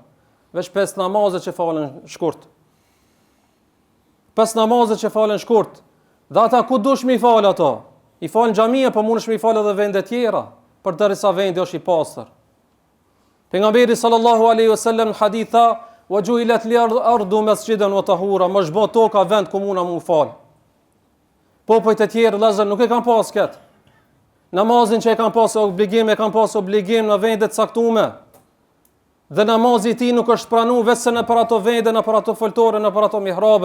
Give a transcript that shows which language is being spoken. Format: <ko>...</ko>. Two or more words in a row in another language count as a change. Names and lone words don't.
<sq>Veç 5 namazë që falen shkurt. 5 namazet që falen shkurt, dhe ata ku dush mi fal ato? I fal në xhamia, po mundesh mi fal edhe vende tjera, përderisa vendi është i pastër. Pejgamberi</sq> <ar>صلى الله عليه وسلم</ar> <sq>në hadith tha:</sq> <ar>"وجعلت لي الأرض مسجدا وطهورا",</ar> <sq>më zhbo toka vend ku muna mu fal. Popujt e tjerë vëllezër nuk e kanë pas kët. Namazin që e kanë pas obligim në vendet caktuara. Dhe namazi i tij nuk është pranuar vetëm në për ato vende, në për ato foltore, në për ato mihrabe.</sq>